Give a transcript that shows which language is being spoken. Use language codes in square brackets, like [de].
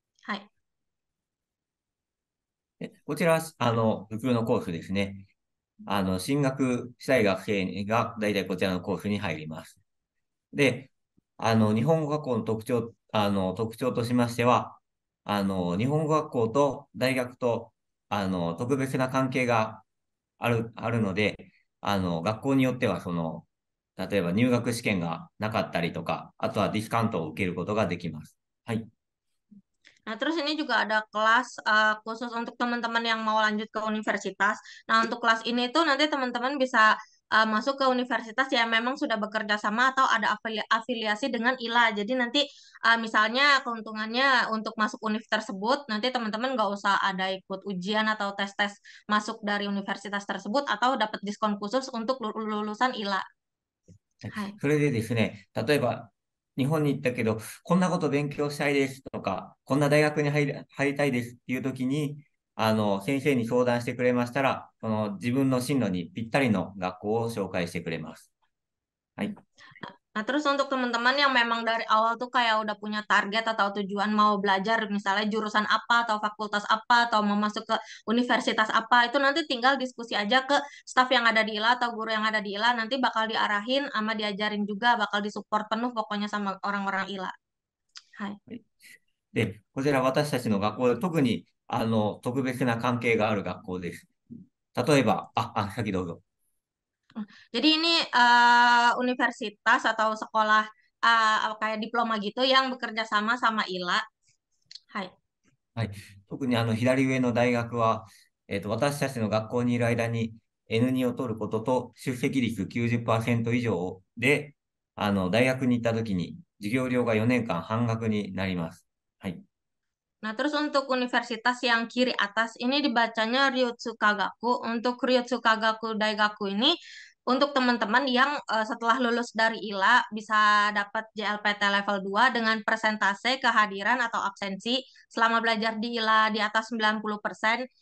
[ja] Hai. こちらは、普通のコースですね。進学したい学生がだいたいこちらのコースに入ります。で、日本語学校の特徴としましては、日本語学校と大学と、特別な関係があるので、学校によっては、例えば入学試験がなかったりとか、あとはディスカウントを受けることができます。はい。 [id] Nah, terus ini juga ada kelas khusus untuk teman-teman yang mau lanjut ke universitas. Nah, untuk kelas ini tuh nanti teman-teman bisa masuk ke universitas yang memang sudah bekerja sama atau ada afiliasi dengan ILA. Jadi nanti misalnya keuntungannya untuk masuk univ tersebut, nanti teman-teman nggak usah ada ikut ujian atau tes-tes masuk dari universitas tersebut atau dapat diskon khusus untuk lulusan ILA. [ja] はい。 Hai. それでですね、例えば、日本に行ったけど、こんなこと勉強したいですとか、こんな大学に入りたいですっていう時に、先生に相談してくれましたら、自分の進路にぴったりの学校を紹介してくれます。はい。 [id] Nah, terus untuk teman-teman yang memang dari awal tuh kayak udah punya target atau tujuan mau belajar misalnya jurusan apa atau fakultas apa atau mau masuk ke universitas apa, itu nanti tinggal diskusi aja ke staf yang ada di ILA atau guru yang ada di ILA, nanti bakal diarahin sama diajarin juga, bakal disupport penuh pokoknya sama orang-orang ILA. [ja] Hai. はい。で、こちら私たちの学校で特に、特別な関係がある学校です。例えば、先どうぞ。 [id] Jadi ini universitas atau sekolah kayak diploma gitu yang bekerja sama sama ILA. Hai. [ja] はい。特に左上の大学は、私たちの学校にいる間に N2 を取ることと出席率90%以上で、大学に行った時に授業料が4年間半額になります。はい。 [id] Nah, terus untuk universitas yang kiri atas ini dibacanya Ryutsukagaku. Untuk Ryutsukagaku Daigaku ini untuk teman-teman yang setelah lulus dari ILA bisa dapat JLPT level 2 dengan persentase kehadiran atau absensi selama belajar di ILA di atas 90%.